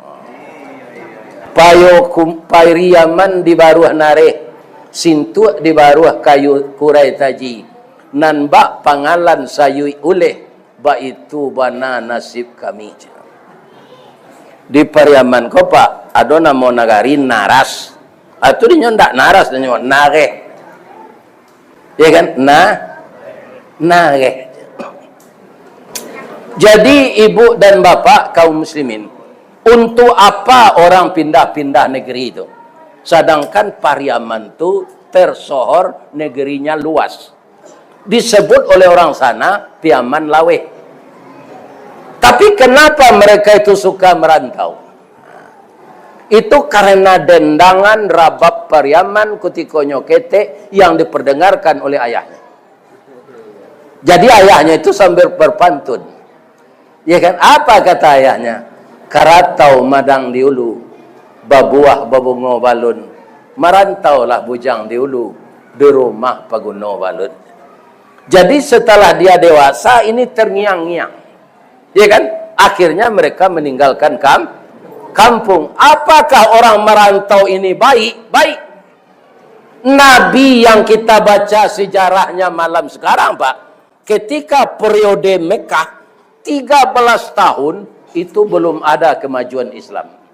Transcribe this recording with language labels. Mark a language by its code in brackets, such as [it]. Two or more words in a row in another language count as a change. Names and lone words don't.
[min] Pariaman di baruah nareh, sintu di baruah kayu kurai taji, nan bak pangalan sayui uleh, ba itu bana nasib kami. [id] Di Pariaman ko Pak, ada nama nagari naras. Itu dia ndak naras, dia nareh. Ya kan? Nareh. Jadi ibu dan bapak kaum muslimin, untuk apa orang pindah-pindah negeri itu? Sedangkan Pariaman itu tersohor, negerinya luas. Disebut oleh orang sana Piaman Laweh. Tapi kenapa mereka itu suka merantau? Itu karena dendangan Rabab Pariaman Kutikonyo Kete yang diperdengarkan oleh ayahnya. Jadi ayahnya itu sambil berpantun. Ya kan? Apa kata ayahnya? [min] Karatau madang diulu, babuah babungo balun, marantaulah bujang diulu, di rumah paguno balun. [id] Jadi setelah dia dewasa ini terngiang-ngiang. Ya kan? Akhirnya mereka meninggalkan kampung. Apakah orang merantau ini baik? Baik. Nabi yang kita baca sejarahnya malam sekarang, Pak, ketika periode Mekah 13 tahun itu belum ada kemajuan Islam.